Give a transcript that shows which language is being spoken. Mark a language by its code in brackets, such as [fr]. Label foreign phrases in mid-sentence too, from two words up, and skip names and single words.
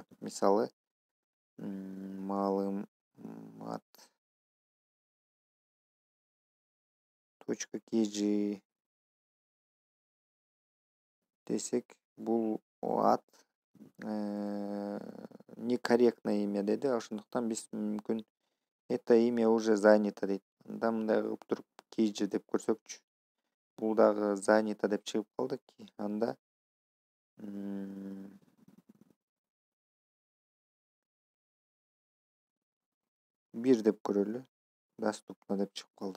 [ky] Мисалы, маалымат .kg десек, бул ат [ru] некорректное имя [ky] деди. Ошондуктан биз мүмкүн [ru] это имя уже занято [ky] дейт. Анда мындай кылып туруп kg деп көрсөкчү. Бул дагы занято деп чыгып калды. Анда бир деп көрөлү. Доступно деп чыгып калды.